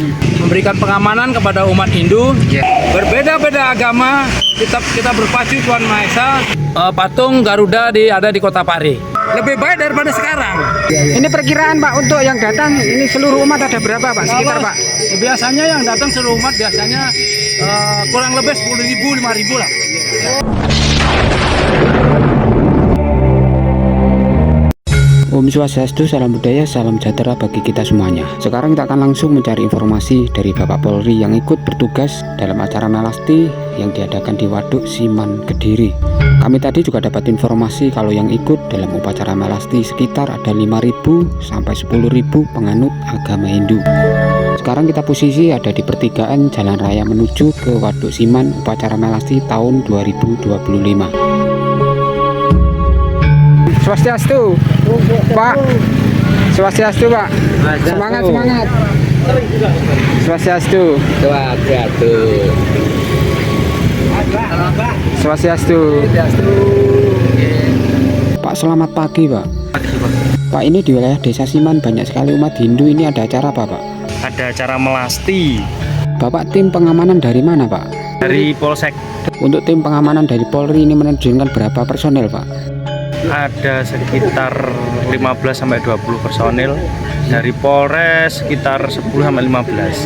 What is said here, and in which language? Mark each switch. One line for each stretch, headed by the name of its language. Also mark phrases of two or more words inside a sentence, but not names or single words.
Indonesian: Memberikan pengamanan kepada umat Hindu. Berbeda-beda agama, kita berpacu Tuhan Maha Esa. Patung Garuda ada di Kota Pare. Lebih baik daripada sekarang. Ini perkiraan Pak untuk yang datang ini seluruh umat ada berapa Pak sekitar Pak? Biasanya yang datang seluruh umat biasanya kurang lebih 10.000, 5.000 lah. Om Swastiastu, salam budaya, salam sejahtera bagi kita semuanya. Sekarang kita akan langsung mencari informasi dari Bapak Polri yang ikut bertugas dalam acara Melasti yang diadakan di Waduk Siman, Kediri. Kami tadi juga dapat informasi kalau yang ikut dalam upacara Melasti sekitar ada 5.000 sampai 10.000 penganut agama Hindu. Sekarang kita posisi ada di pertigaan jalan raya menuju ke Waduk Siman upacara Melasti tahun 2025. Swastiastu, Pak. Swastiastu, Pak. Semangat, semangat. Swastiastu. Swastiastu. Pak, selamat pagi, Pak. Pak, ini di wilayah Desa Siman banyak sekali umat Hindu. Ini ada acara apa, Pak? Ada acara Melasti Bapak tim pengamanan dari mana, Pak? dari Polsek. Untuk tim pengamanan dari Polri ini menerjunkan berapa personel, Pak? Ada sekitar 15-20 personil, dari Polres sekitar 10-15.